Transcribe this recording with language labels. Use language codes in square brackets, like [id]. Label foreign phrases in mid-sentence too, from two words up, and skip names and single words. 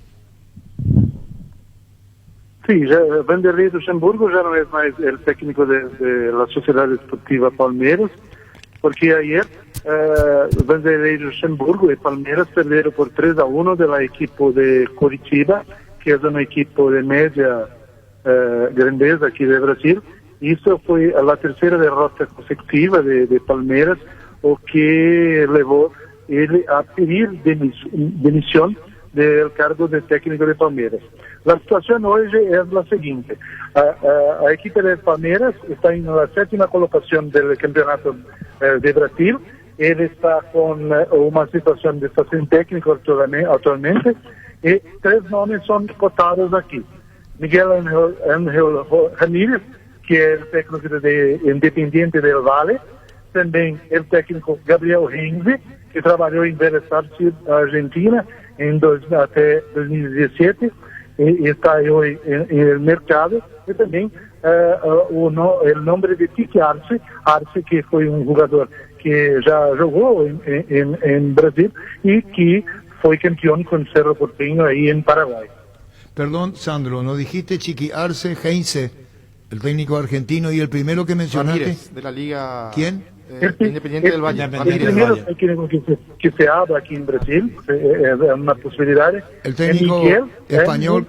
[es] Sí, Vanderlei Luxemburgo ya no es más el técnico de la Sociedad Deportiva Palmeiras, porque ayer Vanderlei Luxemburgo y Palmeiras perdieron por 3-1 del equipo de Curitiba, que es un equipo de media grandeza aquí de Brasil. [pt] Isso foi a terceira derrota consecutiva de Palmeiras, o que levou ele a pedir demissão do cargo de técnico de Palmeiras. A situação hoje é a seguinte: a equipe de Palmeiras está na 7ª colocação do campeonato de Brasil. Ele está com uma situação de estar sem técnico atualmente, e 3 nomes são cotados aqui: Miguel Ángel Ramírez, que é o técnico de Independiente del Valle, também o técnico Gabriel Henze, que trabalhou em Vélez Sarsfield, Argentina, até 2017, e está hoje no mercado, e também o nome de Tiki Arce, que foi jogador que já jogou em Brasil e que foi campeão com Cerro Porteño aí em Paraguai. [es] Perdón, Sandro, ¿no dijiste Chiqui Arce Heinze, el técnico argentino, y el primero que mencionaste? Ramírez, de la Liga ¿Quién? Independiente del Valle. El primero técnico que se habla aquí en Brasil, es una posibilidad. El técnico Miguel español,